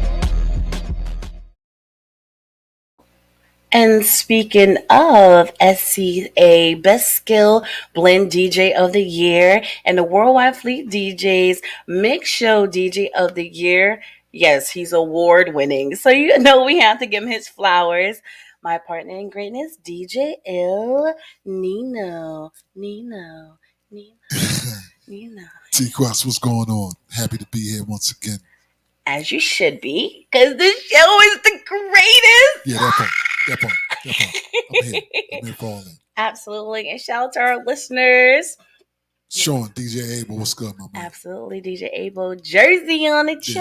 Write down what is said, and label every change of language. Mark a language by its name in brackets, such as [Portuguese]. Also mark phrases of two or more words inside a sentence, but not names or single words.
[English] And speaking of SCA Best Skill Blend DJ of the Year and the Worldwide Fleet DJs Mix Show DJ of the Year, yes, he's award winning. So you know we have to give him his flowers. My partner in greatness, DJ El Nino. Nino. Nino. Nino. TQuest, what's going on? Happy to be here once again. As you should be, because this show is the greatest. Yeah, that part. I'm here for all that. Absolutely. And shout out to our listeners. Sean, DJ Abel, what's good, my man? Absolutely, DJ Abel. Jersey on the check.